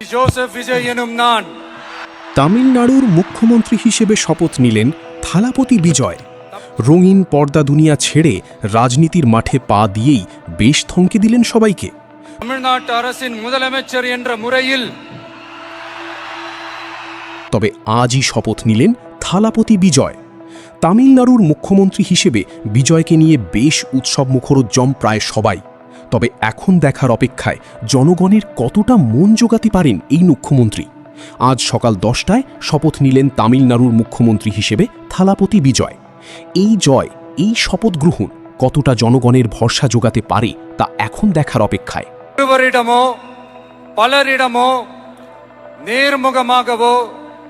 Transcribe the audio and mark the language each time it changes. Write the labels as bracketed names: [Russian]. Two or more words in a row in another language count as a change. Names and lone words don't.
[Tamil] ஜோசப் விஜய் எனும் நான் [Bangla] তামিলনাড়ুর মুখ্যমন্ত্রী হিসেবে শপথ নিলেন থালাপতি বিজয়। রঙিন পর্দা দুনিয়া ছেড়ে রাজনীতির মাঠে পা দিয়েই বেশ থমকে দিলেন সবাইকে। [Tamil] தமிழ்நாட்டு அரசின் முதலமைச்சர் என்ற முறையில் [Bangla] তবে আজই শপথ নিলেন থালাপতি বিজয়। তামিলনাড়ুর মুখ্যমন্ত্রী হিসেবে বিজয়কে নিয়ে বেশ উৎসবমুখরোজ্জম প্রায় সবাই। তবে এখন দেখার অপেক্ষায় জনগণের কতটা মন জোগাতে পারেন এই মুখ্যমন্ত্রী। আজ সকাল 10টায় শপথ নিলেন তামিলনাড়ুর মুখ্যমন্ত্রী হিসেবে থালাপতি বিজয়। এই জয়, এই শপথ গ্রহণ কতটা জনগণের ভরসা জোগাতে পারে তা এখন দেখার অপেক্ষায়। [Tamil] ஒருவரிடமோ பலரிடமோ நேர்முகமாகவோ